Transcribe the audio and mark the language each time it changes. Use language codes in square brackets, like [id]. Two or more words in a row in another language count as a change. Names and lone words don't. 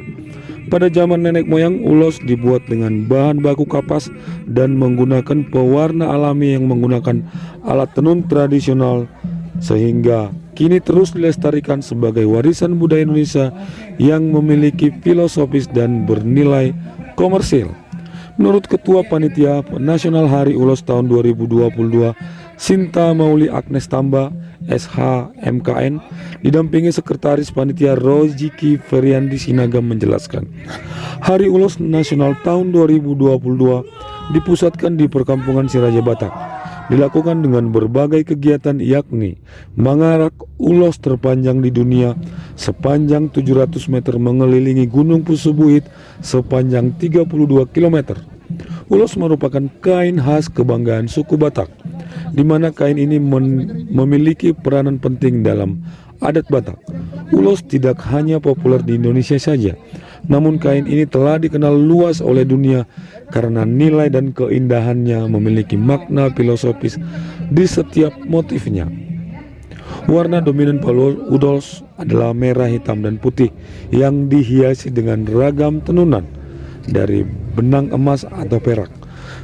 [id] Pada zaman nenek moyang, ulos dibuat dengan bahan baku kapas dan menggunakan pewarna alami yang menggunakan alat tenun tradisional, sehingga kini terus dilestarikan sebagai warisan budaya Indonesia yang memiliki filosofis dan bernilai komersil. Menurut Ketua Panitia Nasional Hari Ulos tahun 2022, Sinta Mauli Agnes Tamba, SH MKN, didampingi Sekretaris Panitia Roziki Feriandi Sinagam menjelaskan, Hari Ulos Nasional tahun 2022 dipusatkan di Perkampungan Siraja Batak. Dilakukan dengan berbagai kegiatan, yakni mengarak ulos terpanjang di dunia sepanjang 700 meter mengelilingi Gunung Pusubuhit sepanjang 32 km. Ulos merupakan kain khas kebanggaan suku Batak, di mana kain ini memiliki peranan penting dalam adat Batak. Ulos tidak hanya populer di Indonesia saja, namun kain ini telah dikenal luas oleh dunia karena nilai dan keindahannya memiliki makna filosofis di setiap motifnya. Warna dominan ulos adalah merah, hitam, dan putih yang dihiasi dengan ragam tenunan dari benang emas atau perak.